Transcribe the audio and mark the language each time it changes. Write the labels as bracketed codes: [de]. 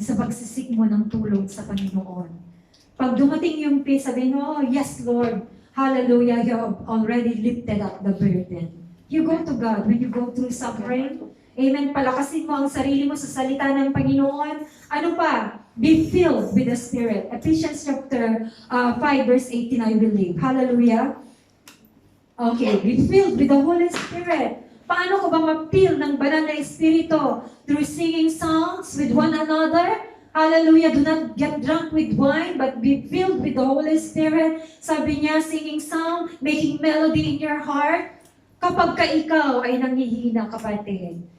[tl] Sa pagsisik mo ng tulong sa Panginoon. Pag dumating yung peace, sabihin mo, [en] oh, yes, Lord. Hallelujah, you have already lifted up the burden. You go to God when you go through suffering. Amen? [tl] Palakasin mo ang sarili mo sa salita ng Panginoon. Ano pa? [en] Be filled with the Spirit. Ephesians chapter 5 verse 18, I believe. Hallelujah. Okay, be filled with the Holy Spirit. [tl] Paano ko ba ma-feel ng banal na Espiritu? [en] Through singing songs with one another. Hallelujah. Do not get drunk with wine, but be filled with the Holy Spirit. [tl] Sabi niya, [en] singing song, making melody in your heart. [tl] Kapag ka ikaw ay nangihina, kapatid.